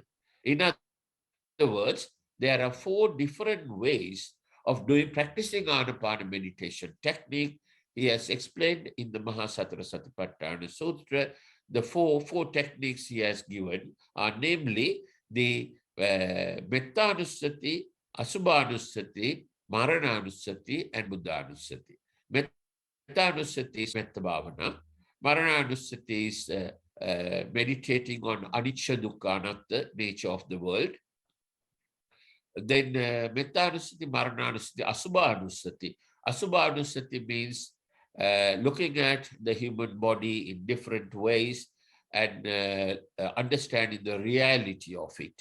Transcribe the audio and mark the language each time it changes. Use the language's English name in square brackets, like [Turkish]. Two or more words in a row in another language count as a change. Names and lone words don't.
[English] In other words, there are 4 different ways of practicing Anapana meditation technique. He has explained in the Satipatthana Sutra. The four techniques he has given are namely the Mettanusati, Asubhanusati, Marananusati, and Buddhanusati. Mettanusati is [Pali] Metta Bhavana. [English] Marananusati is meditating on [Pali] Anicca Dukkha Anatta, [English] nature of the world. Then Mettanusati, Marananusati, Asubhanusati. Asubhanusati means looking at the human body in different ways and understanding the reality of it.